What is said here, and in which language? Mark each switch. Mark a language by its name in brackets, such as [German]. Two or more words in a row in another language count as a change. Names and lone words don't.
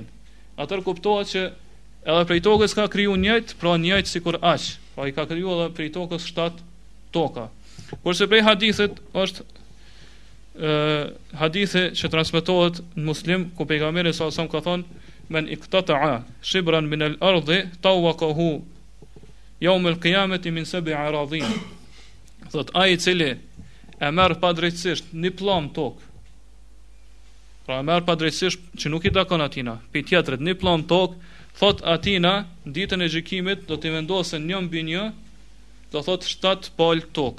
[Albanian] Atëherë kuptohet që edhe prej tokës ka krijuar njëjtë, pra njëjtë sikur aq. Pra i ka krijuar edhe prej tokës 7 toka. Kurse prej hadithit është hadithi që transmetohet në Muslim, ku pejgamberi [Arabic] صلى الله عليه وسلم [Albanian] ka thonë: [Arabic] "من اقتطع شبرا من الأرض طوقه يوم القيامة من 7 أرضين." [Albanian] Thot ai i cili e merr padrejtësisht një pllom tokë. Pra e merr padrejtësisht që nuk i takon atina, pe tjetrit një pllom tokë, thot atina ditën e gjykimit do t'i vendosen 1 mbi 1, do thot 7 palë tokë.